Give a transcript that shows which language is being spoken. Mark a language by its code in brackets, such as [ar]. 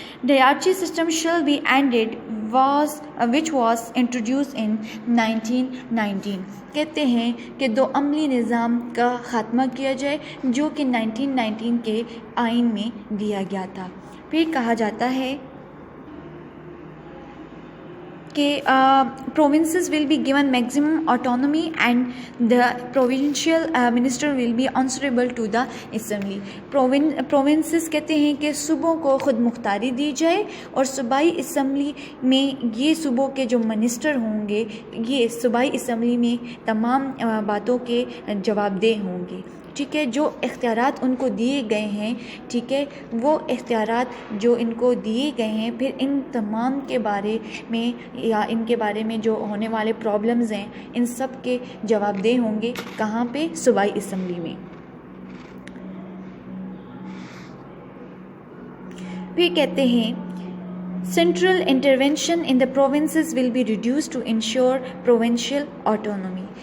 [en] Dyarchy system shall be ended which was introduced in 1919. [ur] کہتے ہیں کہ 2 عملی نظام کا خاتمہ کیا جائے جو کہ 1919 کے آئین میں دیا گیا تھا. پھر کہا جاتا ہے کہ [en] provinces will be given maximum autonomy and the provincial minister will be answerable to the assembly. [ur] provinces کہتے ہیں کہ صوبوں کو خود مختاری دی جائے, اور صوبائی اسمبلی میں یہ صوبوں کے جو منسٹر ہوں گے, یہ صوبائی اسمبلی میں تمام باتوں کے جواب دہ ہوں گے. ٹھیک ہے, جو اختیارات ان کو دیے گئے ہیں, ٹھیک ہے, وہ اختیارات جو ان کو دیے گئے ہیں, پھر ان تمام کے بارے میں یا ان کے بارے میں جو ہونے والے پرابلمز ہیں, ان سب کے جواب دہ ہوں گے. کہاں پہ؟ صوبائی اسمبلی میں. پھر کہتے ہیں [en] Central intervention in the provinces will be reduced to ensure provincial autonomy.